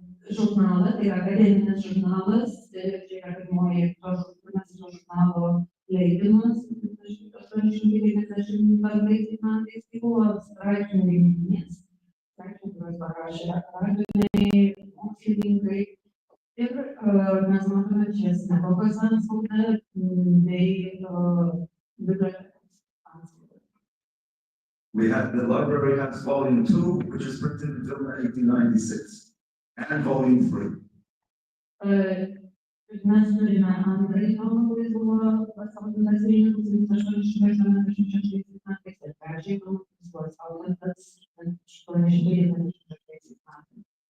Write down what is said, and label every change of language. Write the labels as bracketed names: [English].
[Lithuanian] žurnalą, tai yra akademinis žurnalas, čia yra pirmoji to žurnalo leidimas, 1895 metais, tai buvo straipsnių rinkinys, straipsnių, kuriuos parašė akademiniai, mokslininkai. Ir mes matome čia sinagogos antspaudą bei bibliotekos antspaudą. [English] The library has volume 2, which is printed until 1896, and volume 3. [Lithuanian] Mes turime antrąjį tomą, kuris buvo pasaulintas rinkimas 1886 metais ir trečiąjį tomą, kuris buvo spausdintas 1896 metais.